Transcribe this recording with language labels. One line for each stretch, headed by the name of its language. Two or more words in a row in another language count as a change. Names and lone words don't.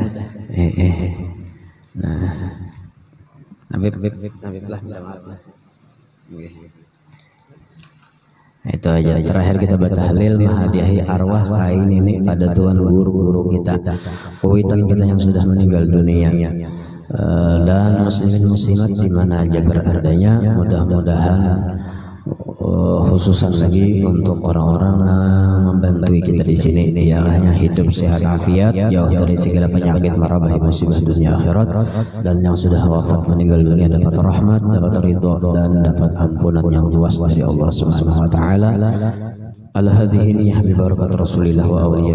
Indonesian: Nah, Habib lah minta maaf. Itu aja. Terakhir kita bertahlil menghadiahi arwah kain ini pada tuan guru-guru kita, kuitan kita yang sudah meninggal dunia. Dan muslimin muslimat di mana aja beradanya, mudah-mudahan khususan lagi untuk orang-orang membantu kita di sini ya hanya hidup sehat afiat jauh dari segala penyakit mara bahaya musibah dunia akhirat, dan yang sudah wafat meninggal dunia dapat rahmat, dapat ridho dan dapat ampunan yang luas dari Allah
Arabic: سبحانه وتعالى. ال هذه ببركة رسول الله وأولياء